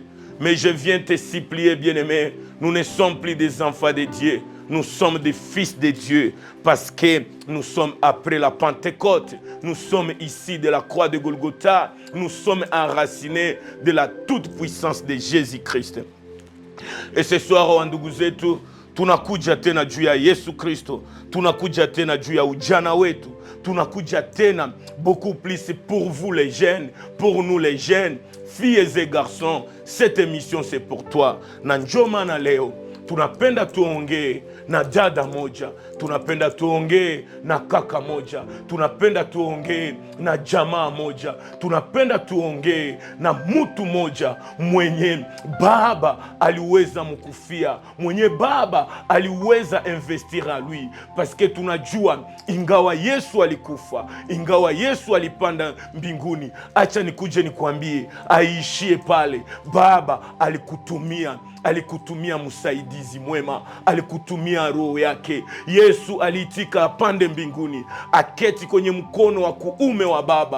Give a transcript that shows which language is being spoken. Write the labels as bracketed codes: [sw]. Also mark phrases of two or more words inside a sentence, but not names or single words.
[fr] Mais je viens te supplier, bien-aimé, nous ne sommes plus des enfants de Dieu. Nous sommes des fils de Dieu parce que nous sommes après la Pentecôte. Nous sommes ici de la croix de Golgotha. Nous sommes enracinés de la toute-puissance de Jésus-Christ. Et ce soir, [sw] wandugu zetu, tunakuja tena juu ya Yesu Kristo. Tunakuja tena juu ya ujana wetu. Tunakuja tena [fr] beaucoup plus pour vous les jeunes, pour nous les jeunes, filles et garçons. Cette émission c'est pour toi. [sw] Na njoo maana leo tunapenda tuongee na dada moja, tunapenda tuongee na kaka moja, tunapenda tuongee na jamaa moja, tunapenda tuongee na mtu moja mwenye baba aliweza mkufia, mwenye baba aliweza [fr] investir en lui, parce que [sw] tunajua ingawa Yesu alikufa, ingawa Yesu alipanda mbinguni, acha nikuje nikwambie aishie pale, baba alikutumia msaidizi mwema, alikutumia kutumia roho yake. Yesu aliitika apande mbinguni, aketi kwenye mkono wa kuume wa Baba.